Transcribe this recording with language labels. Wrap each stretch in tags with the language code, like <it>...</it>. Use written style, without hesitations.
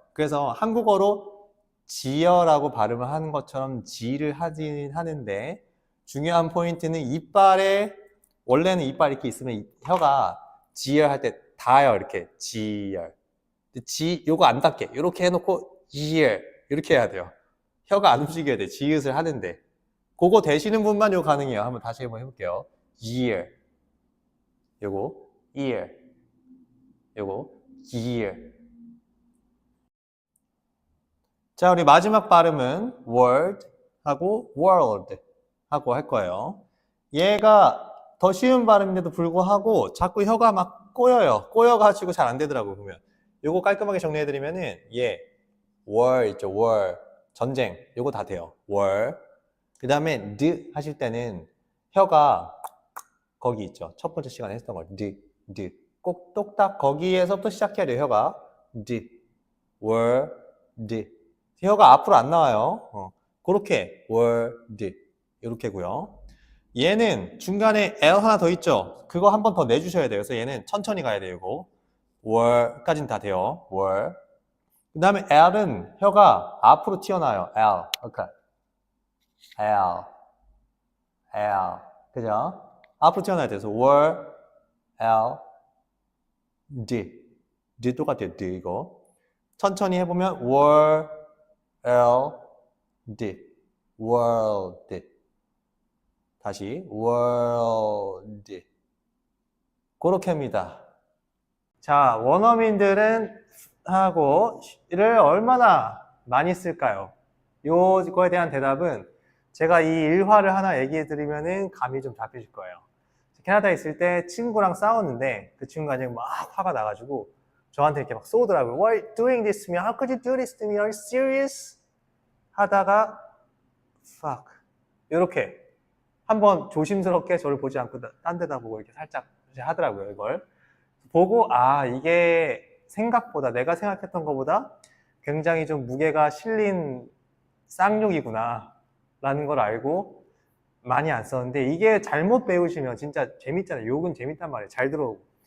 <ko>그래서 한국어로 지어라고 발음을 하는 것처럼 지를 하긴 하는데 중요한 포인트는 이빨에 원래는 이빨 이렇게 있으면 혀가 지열 할 때 닿아요. 이렇게 지열. 요거 안 닿게 이렇게 해놓고 이열 이렇게 해야 돼요. 혀가 안 움직여야 돼. 지읒을 하는데 그거 되시는 분만 요거 가능해요. 한번 다시 한번 해볼게요.</ko> <en>ear 요거 ear 요거 year.</en> <ko>자, 우리 마지막 발음은 word 하고 world 하고 할 거예요. 얘가 더 쉬운 발음인데도 불구하고 자꾸 혀가 막 꼬여요. 꼬여가지고 잘 안 되더라고요. 보면 요거 깔끔하게 정리해드리면은 war 있죠. war 전쟁 요거 다 돼요. war 그 다음에 d 하실 때는 혀가 거기 있죠. 첫 번째 시간에 했던 거 d 꼭 똑딱 거기에서부터 시작해야 돼요. 혀가 d word 혀가 앞으로 안 나와요. 그렇게 word 이렇게고요. 얘는 중간에 L 하나 더 있죠. 그거 한 번 더 내주셔야 돼요. 그래서 얘는 천천히 가야 돼요. 이거 word까지는 다 돼요.</ko> <en>word.</en> <ko>그 다음에 L은 혀가 앞으로 튀어나와요. L. 오케이. L. 그죠? 앞으로 튀어나와야 돼서 word, L, D 똑같아요. D 이거. 천천히 해보면 word, L, D. world. 다시 world. 그렇게 합니다. 자, 원어민들은 하고를 얼마나 많이 쓸까요? 요거에 대한 대답은 제가 이 일화를 하나 얘기해 드리면은 감이 좀 잡히실 거예요. 캐나다에 있을 때 친구랑 싸웠는데 그 친구가 그냥 막 화가 나가지고 저한테 이렇게 막 쏘더라고요.</ko> <en>Why are you doing this to me? How could you do this to me? Are you serious?</en> <ko>하다가 fuck 이렇게 한번 조심스럽게 저를 보지 않고 딴 데다 보고 이렇게 살짝 하더라고요. 이걸 보고 이게 생각보다 내가 생각했던 것보다 굉장히 좀 무게가 실린 쌍욕이구나 라는 걸 알고 많이 안 썼는데 이게 잘못 배우시면 진짜 재밌잖아요. 욕은 재밌단 말이에요. 잘 들어오고</ko>